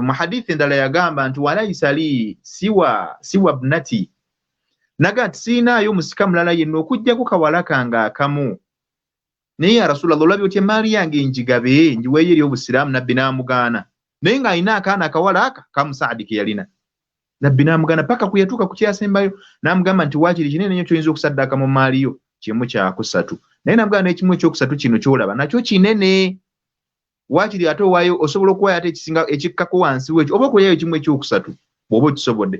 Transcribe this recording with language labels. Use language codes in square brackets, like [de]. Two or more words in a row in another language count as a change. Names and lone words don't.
[lg] Mu hadithi endala yagamba nti [ar] وليس لي سوى ابنتي, [lg] naga nti siinaayo musika mulala yenna okuggyako kawala kange akamu. Naye [ar] يا رسول الله, [lg] olabye otya emmaali yange njigabe njiweeyo eri obusiraamu? Nabbi n'amugaana, naye ng'alina akaana akawala aka kamu Sa'ad ke yalina. Nabbi n'amugaana paka kwe yatuuka ku kyasembayo, n'amugamba nti waakiri kinene nnyo ky'oyinza okusaddaaka mu mmaali yo, kimu kya kusatu. Naye n'amugamba n'ekimu ekyokusatu kino ky'olaba nakyo kinene, waakiri ate owaayo osobola okuwaayo ate ekisinga ekikkako wansi w'ekyo, oba okuwaayo ekimu ekyokusatu bw'oba okisobodde.